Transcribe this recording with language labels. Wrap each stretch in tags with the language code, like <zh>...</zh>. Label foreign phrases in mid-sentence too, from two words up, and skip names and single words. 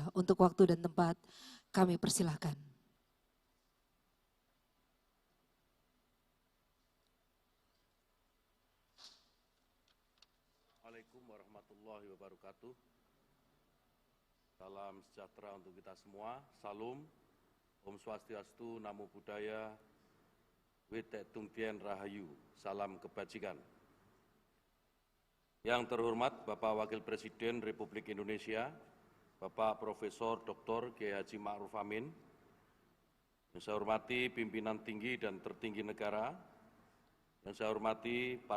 <id>Untuk waktu dan tempat kami persilahkan.</id> <ar>السلام عليكم ورحمة الله وبركاته.</ar> <id>Salam sejahtera untuk kita semua. Salam,</id> <sa>Om Swastiastu,</sa> <pi>Namo Buddhaya,</pi> <id>Wite Tung Tien Rahayu. Salam kebajikan. Yang terhormat Bapak Wakil Presiden Republik Indonesia, Bapak Profesor Dr. Kiai Haji Ma'ruf Amin, yang saya hormati pimpinan tinggi dan tertinggi negara, yang saya hormati para</id>